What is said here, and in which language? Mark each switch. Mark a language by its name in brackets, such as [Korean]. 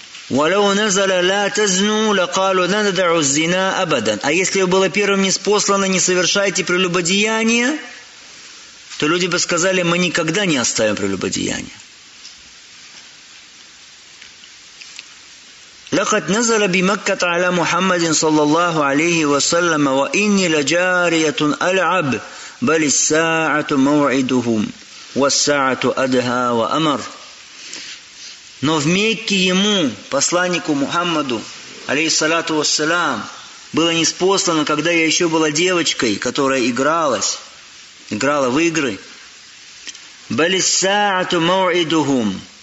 [Arabic] وَلَوْ نَزَلَ لَا تَزْنُوا لَقَالُوا نَدَعُوا الزِّنَا أَبَدًا. [Russian] А если было первым ниспослано, не совершайте прелюбодеяние, то люди бы сказали, мы никогда не оставим прелюбодеяние. [Arabic] لقد نزل بمكة على محمد صلى الله عليه وسلم وإني لجارية ألعب بل الساعة موعدهم والساعة أدهى وأمر. [Russian] Но в Мекке ему, посланнику Мухаммаду, алейхиссалату вассалям, было ниспослано, когда я еще была девочкой, которая игралась, играла в игры. [Arabic] بل الساعة موعدهم.